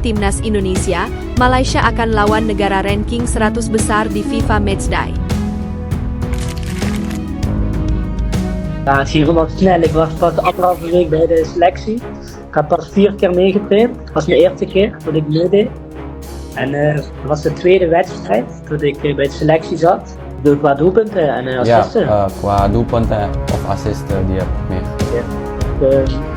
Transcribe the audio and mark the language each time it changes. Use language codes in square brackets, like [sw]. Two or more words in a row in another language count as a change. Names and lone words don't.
[id] timnas Indonesia, Malaysia akan lawan negara ranking 100 besar di FIFA Matchday. [nl] Ja, het ging helemaal snel. Ik was pas de anderhalve week bij de selectie. Ik heb pas 4 keer meegetraind. Dat was mijn eerste keer dat ik meedeed. En dat was de tweede wedstrijd dat ik bij de selectie zat. Door qua doelpunten en assisten. Ja, qua doelpunten of assisten die heb ik meegegeven.